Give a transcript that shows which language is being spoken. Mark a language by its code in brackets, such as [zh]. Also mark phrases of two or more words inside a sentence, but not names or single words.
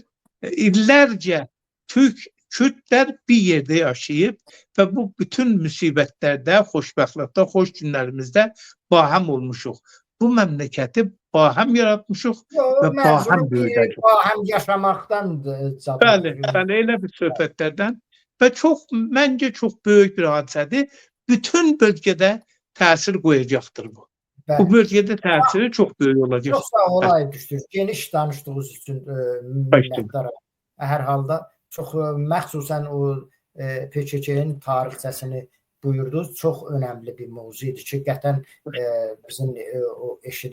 [tr] İllerce Kürtler bir yerde yaşayıp ve bu bütün musibetlerde, xoşbəxtlikdə, xoş günlerimizde baham olmuşuq. Bu memleketi baham yaratmışuq ve baham böyüdəcək. Baham yaşamaktan. [az] Bəli, elə bir söhbətlərdən [tr] ve bence çok büyük bir hadisedir. Bütün bölgede təsir koyacaktır bu. [az] bu bölgədə təsiri çox böyük olacaq. Çox sağ ol Aydüstür. Geniş danışdığınız üçün minnətdaram. Hər halda çox məxsusən o PKK-nin tarixçəsini buyurdunuz. Çox önəmli bir mövzu idi ki, qətlən bizim o eşidən